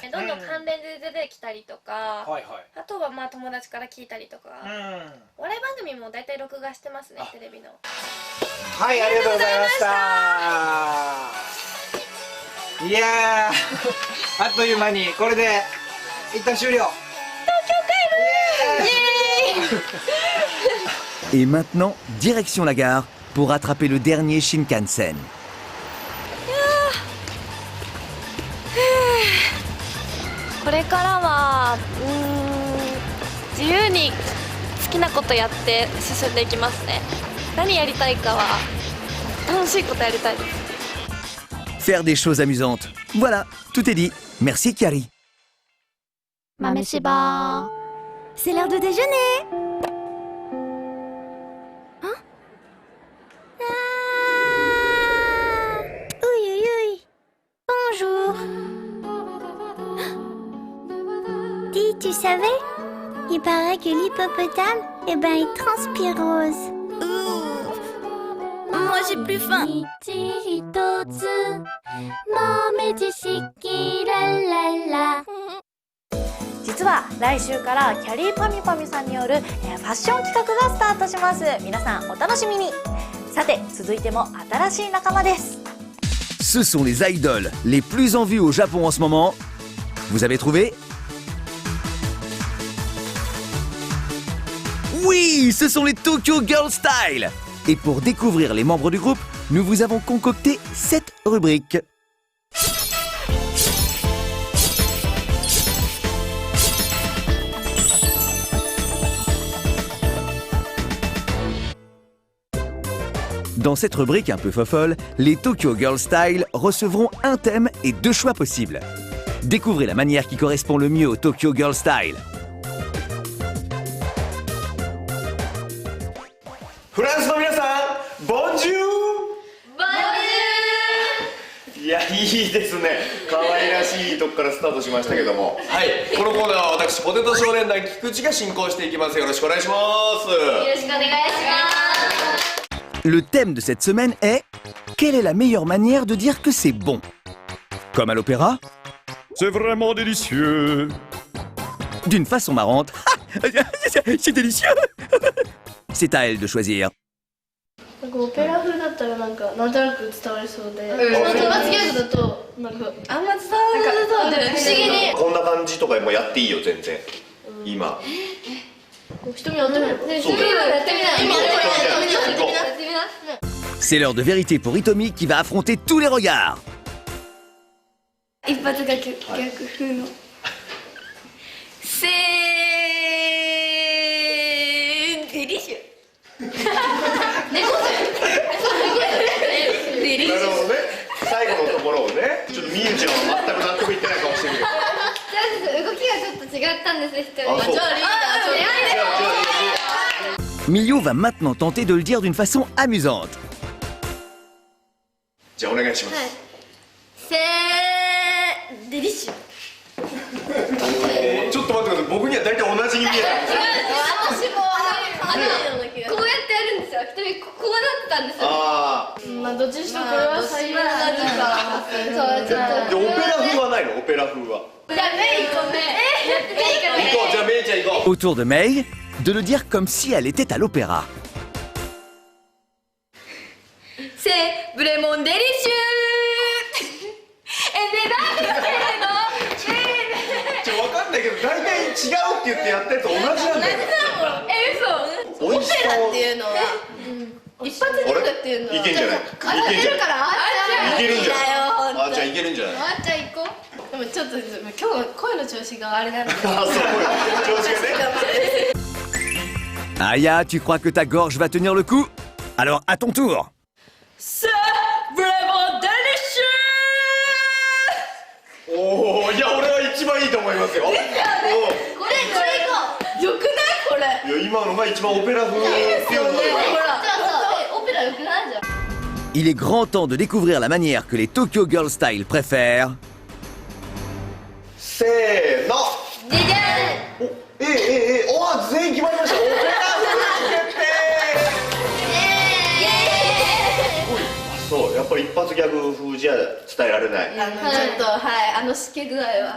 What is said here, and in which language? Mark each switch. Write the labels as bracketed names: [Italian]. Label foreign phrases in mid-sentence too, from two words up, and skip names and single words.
[Japanese] どんどん関連で出てきたりとか、あとはまあ友達から聞いたりとか、お笑い番組もだいたい録画してますね、テレビの。はい、ありがとうございました。いやー、あっという間にこれで一旦終了。 [French] Et maintenant, direction la gare pour attraper le dernier Shinkansen. [Japanese] これからは自由に好きなことやって進んでいきますね。何やりたいかは楽しいことやりたいです。 [French] Faire des choses amusantes. Voilà, tout est dit. Merci Kiari. 豆柴。C'est l'heure de déjeuner. Hein? Oui, oui, oui. Bonjour. Dis, tu savais? Il paraît que l'hippopotame, il transpire rose. Moi j'ai plus faim. [Japanese] 実は来週からキャリーパミュパミュさんによるファッション企画がスタートします。皆さんお楽しみに。さて続いても新しい仲間です。 [French] Ce sont les idoles les plus en vue au Japon en ce moment. Vous avez trouvé? Oui, ce sont les Tokyo Girl Style. Et pour découvrir les membres du groupe, nous vous avons concocté 7 rubriques. Dans cette rubrique un peu fofolle, les Tokyo Girl Style recevront un thème et 2 choix possibles. Découvrez la manière qui correspond le mieux au Tokyo Girl Style. [Japanese] フランスの皆さん、ボンジュー。いや、いいですね。可愛らしいとこからスタートしましたけども、はい、このコーナーは私ポテト少年団菊池が進行していきます。よろしくお願いします。よろしくお願いします。 [French] Le thème de cette semaine est quelle est la meilleure manière de dire que c'est bon? Comme à l'opéra? C'est vraiment délicieux. D'une façon marrante. C'est délicieux. C'est à elle de choisir. [Japanese] オペラ風だったらなんとなく伝わりそうで、罰ゲームだとなんかあんま伝わらなそうで不思議にこんな感じとかもやっていいよ全然。今。人にやってみる。 [French] C'est l'heure de vérité pour Hitomi qui va affronter tous les regards. [Japanese] 一発逆風の。せーデリシュ。なるほどね。最後のところをね、ちょっとみゆちゃんは全く納得いってないかもしれないけど。動きがちょっと違ったんです、人に。あ、そう。 [French] Miyu va maintenant tenter de le dire d'une façon amusante. [Japanese] じゃあお願いします。せーデリシュ。ちょっと待ってください。僕には大体同じに見えたんですよ。私もこうやってやるんですよ。一人こうなってたんですよ。ああ。まあどっちにしろこれは最悪な時間。そうちょっと。オペラ風はないの？オペラ風は。じゃあメイ行こう。行こう。じゃあメイちゃん行こう。 [French] Autour de Mei, de le dire comme si elle était à l'opéra. せー vraiment délicieux. [Japanese] なんで分かんないけど大体違うって言ってやったやつ同じなんだよ。嘘。オペラっていうのは一発ギャグっていうのは。いけんじゃない。いけんじゃない。いけるんじゃない。あ、じゃあいけるんじゃない。あ、じゃあ行こう。でもちょっと今日声の調子があれなんで。あ、そう、調子がね。 [French] Aya, tu crois que ta gorge va tenir le coup? Alors à ton tour. C'est vraiment délicieux. [Japanese] おお、いや俺は一番いいと思いますよ。これよくないこれ。いや今のが一番オペラ風っていうので。ほら、オペラよくないじゃん。 [French] Il est grand temps de découvrir la manière que les Tokyo Girl Style préfèrent. [Japanese] せーの。ででん。お、全員決まりました。オペラ風決定。そう、やっぱり一発ギャグ風じゃ伝えられない。ちょっとはい、しけ具合は。